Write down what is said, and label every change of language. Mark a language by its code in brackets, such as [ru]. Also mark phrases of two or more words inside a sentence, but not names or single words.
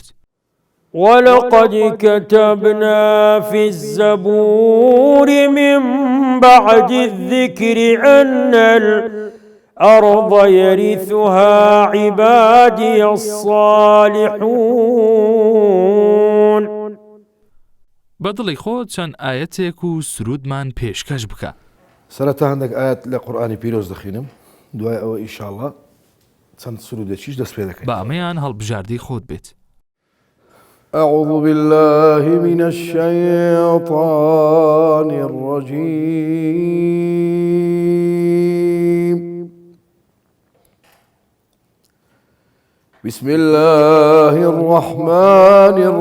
[ar] ولقد كتبنا في الزبور من بعد الذكر أن الأرض يرثها عبادي الصالحون. [ckb] بەدڵی خۆت چەند ئاەتێک و سرودمان پێشکەش بکە. سەرەتا هەندێک ئاەت لە قورئانی پیرۆز دەخوێنم دوای ئەوە ئینشاءڵڵا چەند سرودێکیش دەست پێ دەکەین. بە ئەمەیان هەڵبژاردی خۆت بێت. [ar] أعوذ بالله من الشيطان الرجيم بسم الله الرحمن